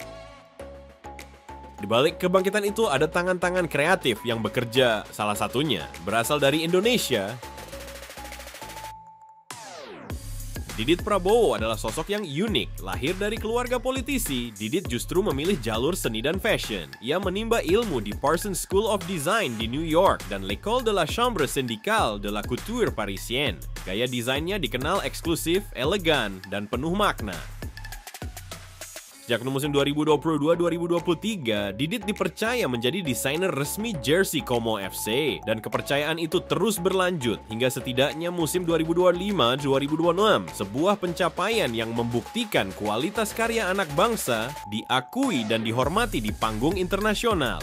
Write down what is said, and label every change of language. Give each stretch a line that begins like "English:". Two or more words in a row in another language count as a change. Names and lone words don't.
Indonesian: Di balik kebangkitan itu ada tangan-tangan kreatif yang bekerja, salah satunya berasal dari Indonesia. Didit Prabowo adalah sosok yang unik. Lahir dari keluarga politisi, Didit justru memilih jalur seni dan fashion. Ia menimba ilmu di Parsons School of Design di New York dan l'École de la Chambre Syndicale de la Couture Parisienne. Gaya desainnya dikenal eksklusif, elegan, dan penuh makna. Sejak musim 2022-2023, Didit dipercaya menjadi desainer resmi jersey Como FC dan kepercayaan itu terus berlanjut hingga setidaknya musim 2025-2026, sebuah pencapaian yang membuktikan kualitas karya anak bangsa diakui dan dihormati di panggung internasional.